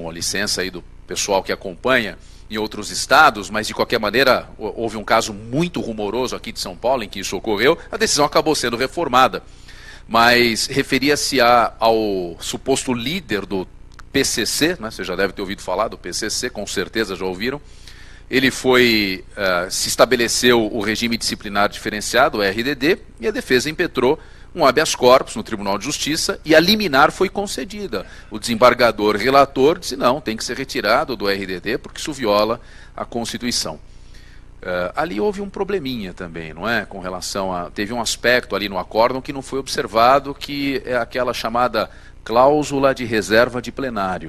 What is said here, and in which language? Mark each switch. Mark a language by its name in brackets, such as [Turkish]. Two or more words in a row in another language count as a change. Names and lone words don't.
[Portuguese] Com a licença aí do pessoal que acompanha, em outros estados, mas de qualquer maneira houve um caso muito rumoroso aqui de São Paulo em que isso ocorreu, a decisão acabou sendo reformada. Mas referia-se ao suposto líder do PCC, né? Você já deve ter ouvido falar do PCC, com certeza já ouviram. Ele se estabeleceu o regime disciplinar diferenciado, o RDD, e a defesa impetrou um [Latin] habeas corpus [Portuguese] no Tribunal de Justiça e a liminar foi concedida. O desembargador relator disse não, tem que ser retirado do RDD porque isso viola a Constituição. Ali houve um probleminha também, não é? Com relação a... Teve um aspecto ali no acórdão que não foi observado, que é aquela chamada cláusula de reserva de plenário.